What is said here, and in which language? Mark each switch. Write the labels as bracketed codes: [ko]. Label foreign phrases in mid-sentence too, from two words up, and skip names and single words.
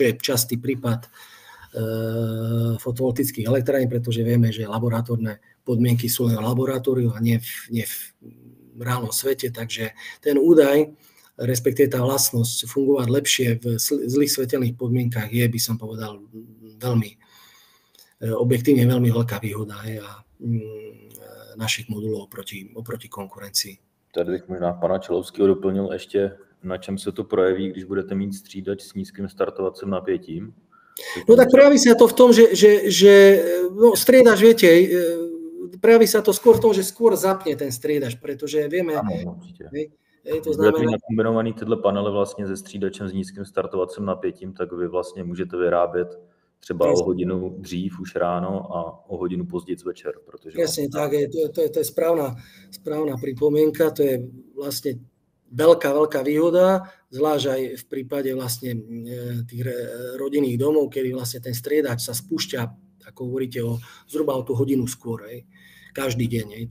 [sk] je častý prípad fotovoltických elektrární, pretože vieme, že laboratórne podmienky sú len v laboratóriu a nie v reálnom svete, takže ten údaj, respektíve tá vlastnosť fungovať lepšie v zlých svetelných podmienkach je, by som povedal, veľmi objektívne veľmi veľká výhoda našich [cs] modulů oproti konkurenci. Tady bych možná pana Čelovského doplnil ještě, na čem se to projeví, když budete mít střídač s nízkým startovacím napětím? [sk] No tak prejaví sa to v tom, že striedač, viete, prejaví sa to skôr v tom, že skôr zapne ten striedač, pretože vieme... [cs] Ano, určitě. To znamená... Budete nakombinovaný tyhle panely vlastně se střídačem s nízkým startovacím napětím, tak vy vlastně můžete vyrábět třeba o hodinu dřív už ráno a o hodinu později večer. [sk] Jasne, tak, to je správna pripomienka, to je vlastne veľká výhoda, zvlášť aj v prípade vlastne tých rodinných domov, kedy vlastne ten striedač sa spúšťa, ako hovoríte, zhruba o tú hodinu skôr, každý deň.